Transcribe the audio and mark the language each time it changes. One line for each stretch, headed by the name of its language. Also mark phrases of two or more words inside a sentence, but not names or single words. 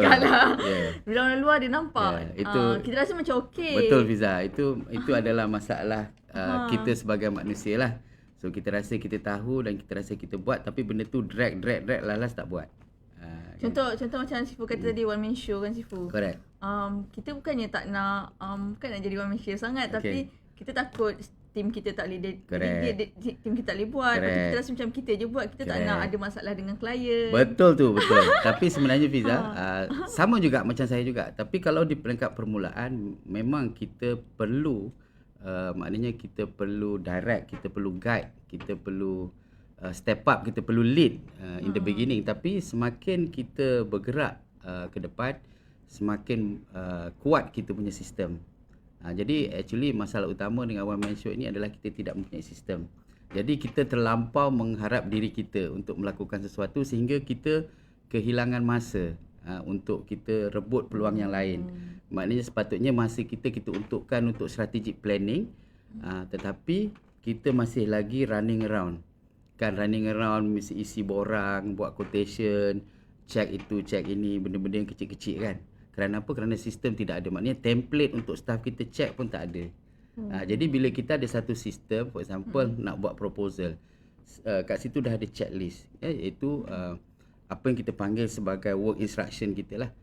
Malay: je kalah.
English: Yeah.
Malay: Bila orang luar dia nampak, kita rasa macam okey. Betul Fiza, itu adalah masalah kita sebagai manusia lah. So kita rasa kita tahu dan kita rasa kita buat, tapi benda tu drag lalas tak buat. Contoh macam Sifu kata tadi,
English: one man show kan Sifu. Correct.
Malay: Kita bukannya tak nak bukan nak jadi
English: one man show
Malay: sangat, tapi kita takut tim kita tak boleh tim kita tak boleh buat. Lepas tu kita rasa macam kita je buat, kita tak nak ada masalah dengan klien. Betul tu, betul. Tapi sebenarnya Fiza, sama juga macam saya juga. Tapi kalau di peringkat permulaan, memang kita perlu maknanya kita perlu direct, kita perlu guide, kita perlu step up, kita perlu
English: lead in the beginning.
Malay: Tapi semakin kita bergerak ke depan, semakin kuat kita punya sistem. Jadi actually masalah utama dengan
English: one man show
Malay: ini adalah kita tidak mempunyai sistem. Jadi kita terlampau mengharap diri kita untuk melakukan sesuatu sehingga kita kehilangan masa untuk kita rebut peluang yang lain. Maknanya sepatutnya masa kita untukkan untuk
English: strategic planning,
Malay: tetapi kita masih lagi
English: running around. Running around
Malay: mesti isi borang, buat quotation, check itu, check ini, benda-benda yang kecil-kecil kan. Kerana apa? Kerana sistem tidak ada. Maknanya template untuk staff kita check pun tak ada. Jadi bila kita ada satu sistem,
English: for example
Malay: nak buat proposal, kat situ dah ada checklist, iaitu apa yang kita panggil sebagai
English: work instruction
Malay: kita lah.